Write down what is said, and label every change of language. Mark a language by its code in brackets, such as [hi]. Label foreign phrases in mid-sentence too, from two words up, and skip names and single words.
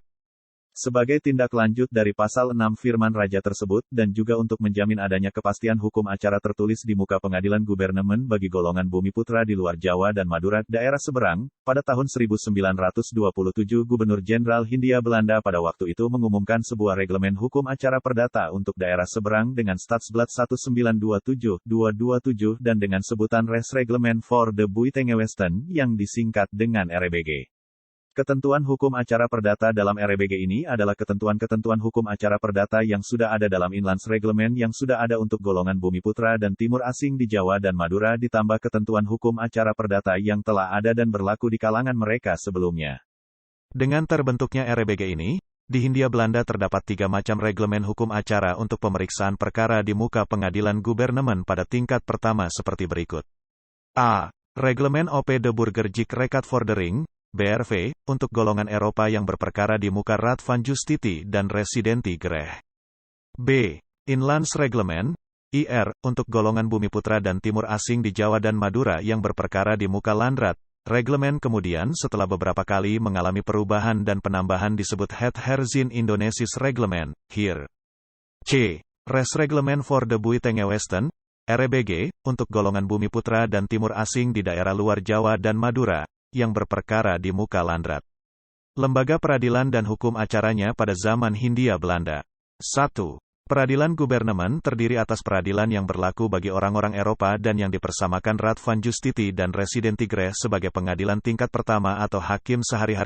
[id] Sebagai tindak lanjut dari pasal 6 Firman Raja tersebut, dan juga untuk menjamin adanya kepastian hukum acara tertulis di muka pengadilan gubernemen bagi golongan Bumiputra di luar Jawa dan Madura, daerah seberang, pada tahun 1927 Gubernur Jenderal Hindia Belanda pada waktu itu mengumumkan sebuah reglemen hukum acara perdata untuk daerah seberang dengan Stadsblad 1927-227 dan dengan sebutan [nl] Resreglement for the Buitengewesten, [id] yang disingkat dengan RBG. Ketentuan hukum acara perdata dalam RBG ini adalah ketentuan-ketentuan hukum acara perdata yang sudah ada dalam [nl] Inlands Reglement [id] yang sudah ada untuk golongan Bumiputra dan Timur Asing di Jawa dan Madura ditambah ketentuan hukum acara perdata yang telah ada dan berlaku di kalangan mereka sebelumnya. Dengan terbentuknya RBG ini, di Hindia Belanda terdapat 3 macam reglemen hukum acara untuk pemeriksaan perkara di muka pengadilan gubernemen pada tingkat pertama seperti berikut. [nl] A. Reglemen op de Burgerlijk Rechtsvordering, [id] BRV, untuk golongan Eropa yang berperkara di muka [nl] Raad van Justitie [id] dan [nl] Residenti Gerecht. [id] B. [nl] Inlands Reglement, [id] IR, untuk golongan Bumiputra dan Timur Asing di Jawa dan Madura yang berperkara di muka Landraad. Reglemen kemudian setelah beberapa kali mengalami perubahan dan penambahan disebut [nl] Het Herzien Indonesisch Reglement, [id] HIR. C. [nl] Resreglement for the Buitengewesten, [id] RBG, untuk golongan Bumiputra dan Timur Asing di daerah luar Jawa dan Madura, yang berperkara di muka Landraad. Lembaga peradilan dan hukum acaranya pada zaman Hindia Belanda. 1. Peradilan gubernemen terdiri atas peradilan yang berlaku bagi orang-orang Eropa dan yang dipersamakan [nl] Raad van Justitie [id] dan [nl] Residenti Gerecht [id] sebagai pengadilan tingkat pertama atau hakim sehari-hari.